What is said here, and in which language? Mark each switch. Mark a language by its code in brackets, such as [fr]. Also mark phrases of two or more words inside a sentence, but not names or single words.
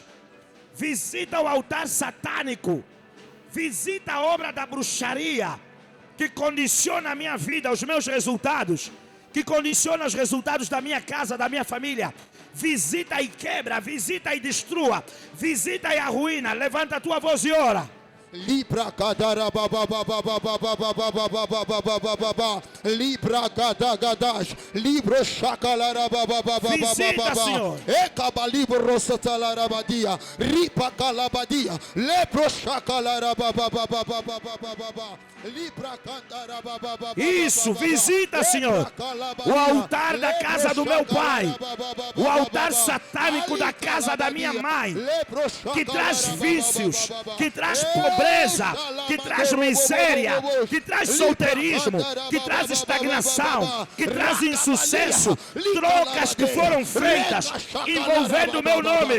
[pt] Visita o altar satânico. Visita a obra da bruxaria que condiciona a minha vida, os meus resultados, que condiciona os resultados da minha casa, da minha família. Visita e quebra, visita e destrua, visita e arruína. Levanta a tua voz e ora. Libra cadara baba baba baba baba baba baba libra gadagadas libro shakalara baba baba baba ekabalibro rosalara badia ripa calabadia lepro shakalara baba baba baba libra cadara baba baba. Isso, visita, Senhor, o altar da casa do meu pai, o altar satânico da casa da minha mãe, que traz vícios, que traz pobreza, que traz miséria, que traz solteirismo, que traz estagnação, que traz insucesso, trocas que foram feitas envolvendo o meu nome.